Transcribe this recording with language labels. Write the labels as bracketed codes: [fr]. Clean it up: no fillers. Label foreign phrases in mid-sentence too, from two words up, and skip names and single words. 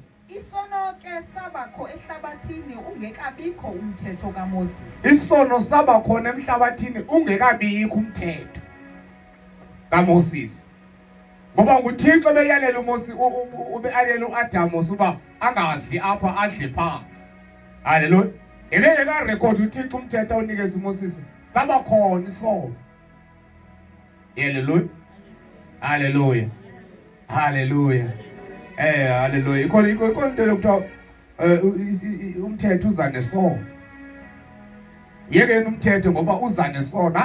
[xh] Isono ke sabakho ehlabathini ungekabikho umthetho kaMoses. Isono saba khona emhlabathini ungekabikho umthetho kaMoses. Ngoba nguThixo beyalela uMoses ubeyalela uAdam uba angadli apha adle pha. Hallelujah. Ebeke ka record uThixo umthetho onikeza uMoses saba khona isono. Hallelujah. Hallelujah. Hallelujah. Hallelujah. Ikhona into lokuthiwa umthetho uza nesono. Yeke umthetho ngoba uza nesono.